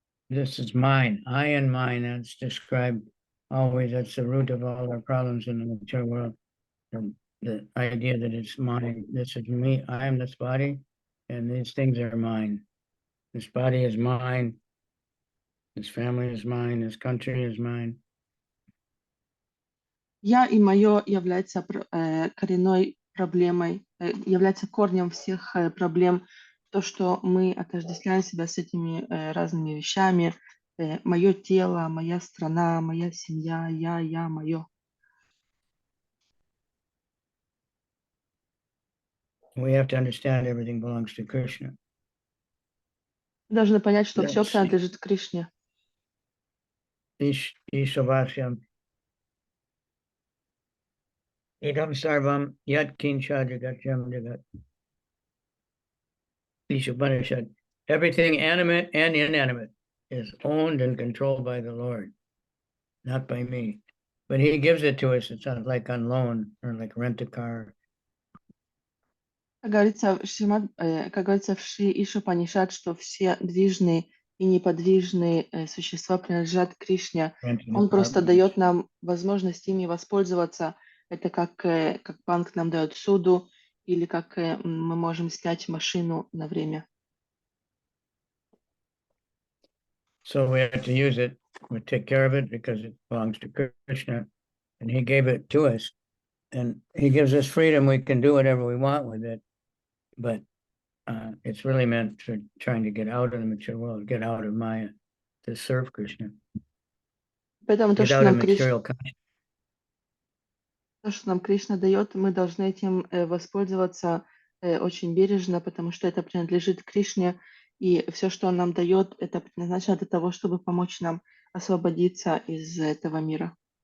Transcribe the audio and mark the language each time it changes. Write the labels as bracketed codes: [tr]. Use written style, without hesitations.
[en] This is mine, I and mine, that's described always, that's the root of all our problems in the material world. The idea that it's mine, this is me, I am this body, and these things are mine. This body is mine, this family is mine, this country is mine. [ru] Я и мое является коренной проблемой, является корнем всех проблем. То, что мы отождествляем себя с этими разными вещами. Мое тело, моя страна, моя семья, я, мое. [en] We have to understand everything belongs to Krishna. [ru] Должны понять, что все принадлежит Кришне. [sa] Isavasyam Idam Sarvam Yat Kincha Jagatyam Jagat. Ishavanishad. [en] Everything animate and inanimate is owned and controlled by the Lord, not by me. But he gives it to us, it's not like on loan or like rent a car. [ru] Как говорится в Шри Ишупанишад, что все движные и неподвижные существа принадлежат Кришне. Он просто дает нам возможность ими воспользоваться. Это как банк нам дает суду, или как мы можем снять машину на время. [en] So we have to use it, we take care of it because it belongs to Krishna, and he gave it to us, and he gives us freedom. We can do whatever we want with it, but it's really meant for trying to get out of the material world, get out of Maya, to serve Krishna. [ru] Поэтому [en] Get out of material consciousness. [ru] То, что нам Кришна дает, мы должны этим воспользоваться очень бережно, потому что это принадлежит Кришне, и все, что он нам дает, это предназначено для того, чтобы помочь нам освободиться из этого мира.